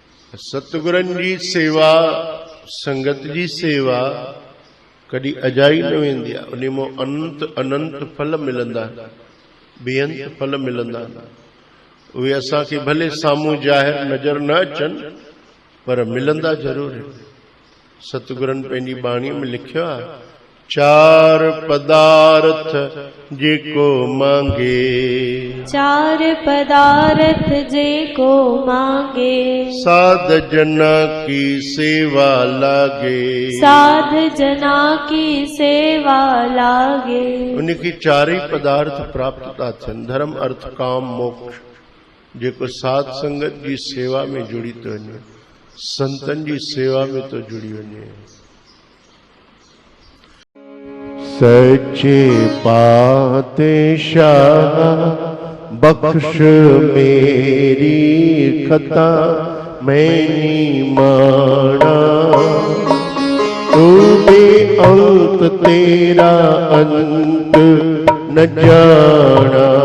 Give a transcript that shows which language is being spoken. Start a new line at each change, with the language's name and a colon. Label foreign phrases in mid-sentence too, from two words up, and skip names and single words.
Sindhi: सतगुरन जी सेवा, संगत जी सेवा कदी अजाई न वेंदी आहे। उन मां अनंत अनंत फल मिलंदा, बेअंत फल मिलंदा। उहे असांखे भले साम्हूं ज़ाहिर नज़र न अचनि पर मिलंदा ज़रूर आहिनि। सतगुरन पंहिंजी बाणीअ में लिखियो आहे,
Hindi: चार पदार्थ जेको मांगे, चार पदार्थ जेको मांगे, साध जना की सेवा लागे, साध जना की सेवा लागे।
Sindhi: उनखे चार ही पदार्थ प्राप्त था थियनि, धर्म अर्थ काम मोक्ष, जेको साध संगत जी सेवा में जुड़ी तो वञे, संतन जी सेवा में तो जुड़ी वञे।
Hindi: सच्चे पातशाह बख्श मेरी खता मैनी माना, तू बेअंत तेरा अंत न जाना।